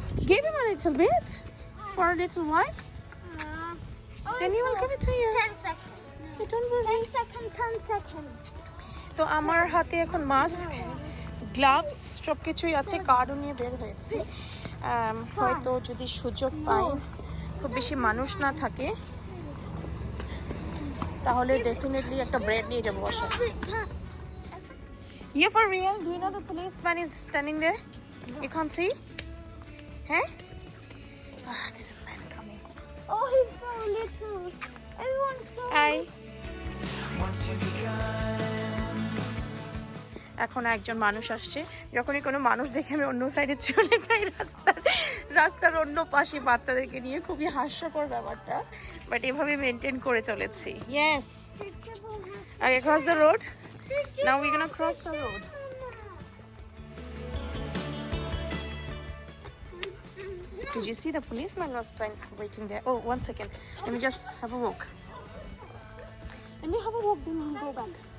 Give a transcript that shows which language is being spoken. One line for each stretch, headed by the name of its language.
English: Give him a little bit for a little while. Then he will give it to you. 10 seconds. You don't worry. 10 seconds.
Bangla: তো আমার হাতে এখন mask, gloves সব কিছুই আছে, কার্ডও নিয়ে বের হয়েছি। হয়তো যদি সুযোগ পাই, খুব বেশি মানুষ না থাকে, তাহলে ডেফিনেটলি একটা ব্রেড নিয়ে যাবো বাসায়।
English: You for real? Do you know the policeman is standing there? You can't see? Huh? There's a man coming. Oh, he's so little. Everyone's so Hi. little.
Bangla: এখন একজন মানুষ আসছে, যখনই কোনো মানুষ দেখে আমি অন্য সাইডে চলে যাই, রাস্তার অন্য পাশে বাচ্চাদেরকে নিয়ে। খুবই হাস্যকর ব্যাপারটা, বাট এভাবে মেনটেন করে চলেছি।
English: Yes, আগে cross the road, now we gonna cross the road. Did you see the policeman was waiting there? Oh, 1 second. Let me just have a walk. Let me have a walk, then we'll go back.